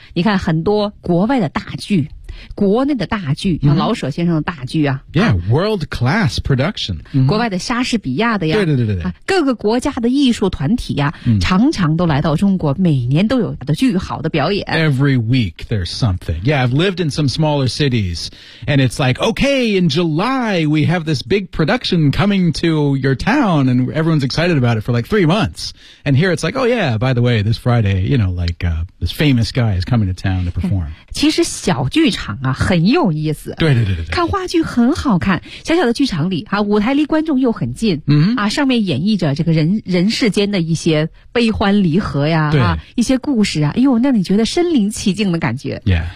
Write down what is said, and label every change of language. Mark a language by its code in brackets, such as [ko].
[zh] 你看很多国外的大剧。国内的大剧，像老舍先生的大剧啊、mm-hmm. [en] Yeah, world class production、 [zh] mm-hmm. 国外的莎士比亚的呀，对对对对、啊、各个国家的艺术团体啊、mm-hmm. 常常都来到中国，每年都有的巨好的表演。 [en] Every week there's something. Yeah, I've lived in some smaller cities and it's like, okay, in July we have this big production coming to your town and everyone's excited about it for like 3 months. And here it's like, oh yeah, by the way, this Friday, you know, like、this famous guy is coming to town to perform. [zh] 其实小剧场啊、很有意思，对对对 对，看话剧很好看，小小的剧场里、啊、舞台离观众又很近、 mm-hmm. 啊、上面演绎着这个 人世间的一些悲欢离合呀，对、啊、一些故事啊，哎呦，那你觉得身临其境的感觉、 yeah.